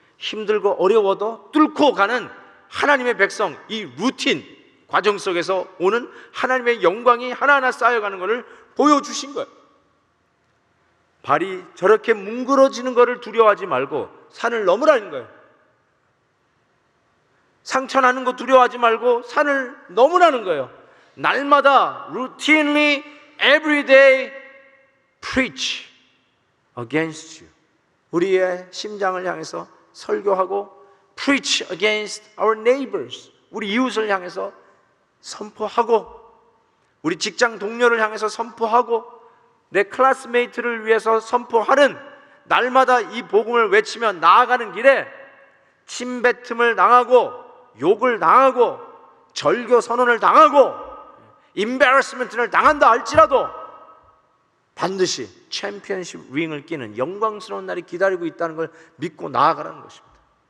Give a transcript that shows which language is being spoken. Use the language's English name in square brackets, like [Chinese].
[Korean] 힘들고 어려워도 뚫고 가는 하나님의 백성, 이 루틴 과정 속에서 오는 하나님의 영광이 하나하나 쌓여가는 것을 보여주신 거예요. 발이 저렇게 뭉그러지는 것을 두려워하지 말고 산을 넘으라는 거예요. 상처 나는 거 두려워하지 말고 산을 넘으라는 거예요. 날마다 [English] routinely every day preach against you. [Korean] 우리의 심장을 향해서 설교하고 [English] preach against our neighbors. [Korean] 우리 이웃을 향해서 선포하고 우리 직장 동료를 향해서 선포하고 내 클래스메이트를 위해서 선포하는 날마다 이 복음을 외치며 나아가는 길에 침뱉음을 당하고 욕을 당하고 절교 선언을 당하고 embarrassment를 당한다 할지라도 반드시 챔피언십 링을 끼는 영광스러운 날이 기다리고 있다는 걸 믿고 나아가라는 것입니다.